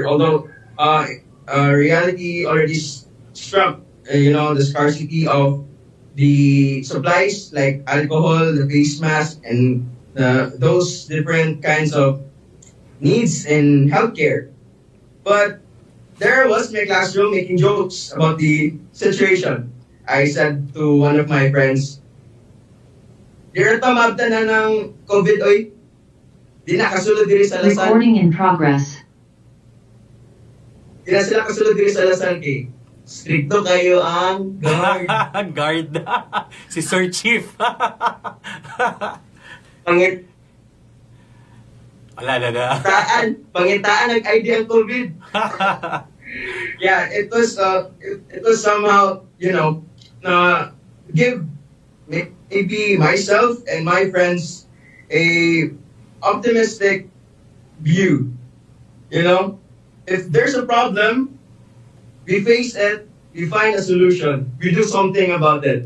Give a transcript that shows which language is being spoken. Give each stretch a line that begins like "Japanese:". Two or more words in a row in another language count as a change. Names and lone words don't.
English: Although reality already struck, the scarcity of the supplies like alcohol, the face mask, and those different kinds of needs in healthcare. But there I was in my classroom making jokes about the situation. I said to one of my friends,
Cebuano: "Di na tamabta na ng COVID, oy. Di na kasulod diri sa Lasal.
English: Recording in progress.
Cebuano: Di na sila kasulod diri sa Lasal kay stricto kayo ang guard." Guard. Si Sir Chief. Pangitaan ang ID ang COVID.
English: Yeah, it was somehow, give maybe myself and my friends a optimistic view. If there's a problem, we face it we find a solution, we do something about it.